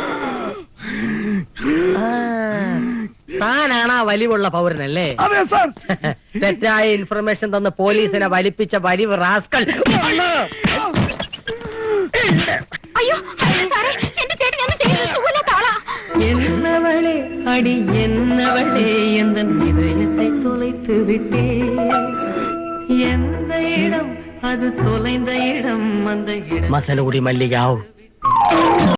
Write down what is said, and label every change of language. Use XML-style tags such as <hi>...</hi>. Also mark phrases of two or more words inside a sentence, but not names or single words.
<ml>താനാണ് ആ വലിവുള്ള പൗരനല്ലേ? അതെ സാർ. തെറ്റായ ഇൻഫർമേഷൻ തന്ന് പോലീസിനെ വലിപ്പിച്ച വലിവ് റാസ്കൽ. അയ്യോ സാറേ, എന്റെ ചേട്ടൻ ഒന്നും ചെയ്യുന്നത് സുഖമില്ലാത്ത ആളാ.</ml> <ta>என்னவளே அடி என்னவளே என்ன இதயத்தை தொலைத்து விட்டே எந்த இடம் அது தொலைந்த இடம் அந்த இடம் மசனகுடி மல்லிகாவ்</ta>